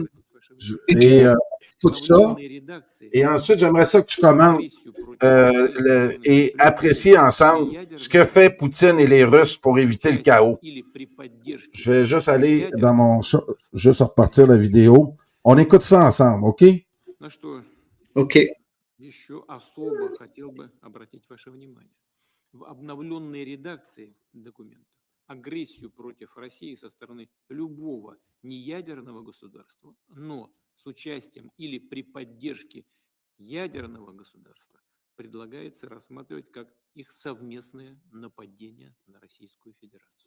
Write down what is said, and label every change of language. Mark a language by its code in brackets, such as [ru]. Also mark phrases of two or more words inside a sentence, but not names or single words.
[fr] Et écoute ça. Et ensuite, j'aimerais ça que tu commentes et apprécier ensemble ce que fait Poutine et les Russes pour éviter le chaos. Je vais juste aller dans mon juste repartir la vidéo. On écoute ça ensemble, OK? OK. [ru] Еще особо хотел бы обратить ваше внимание. В обновленной редакции документа агрессию против России со стороны любого неядерного государства, но с участием или при поддержке ядерного государства предлагается рассматривать как их совместное нападение на Российскую Федерацию.